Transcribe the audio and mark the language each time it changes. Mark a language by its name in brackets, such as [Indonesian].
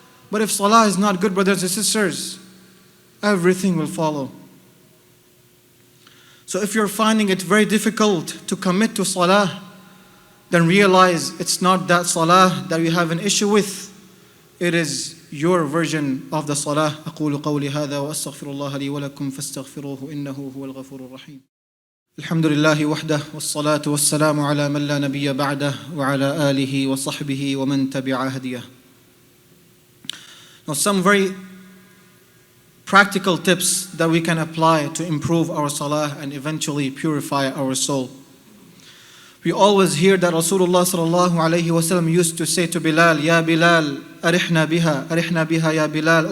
[English] But if salah is not good, brothers and sisters, everything will follow. So if you're finding it very difficult to commit to salah, then realize it's not that salah that you have an issue with. It is your version of the salah. [Arabic] أقول قولي هذا وأستغفر الله لي ولكم فاستغفروه إنه هو الغفور الرحيم. الحمد لله وحده والصلاة والسلام على من لا نبي بعده وعلى آله وصحبه ومن تبع هديه. [English] Now, some very practical tips that we can apply to improve our salah and eventually purify our soul. We always hear that Rasulullah sallallahu alayhi wasallam used to say to Bilal, Ya Bilal, [Arabic] arihna biha ya Bilal.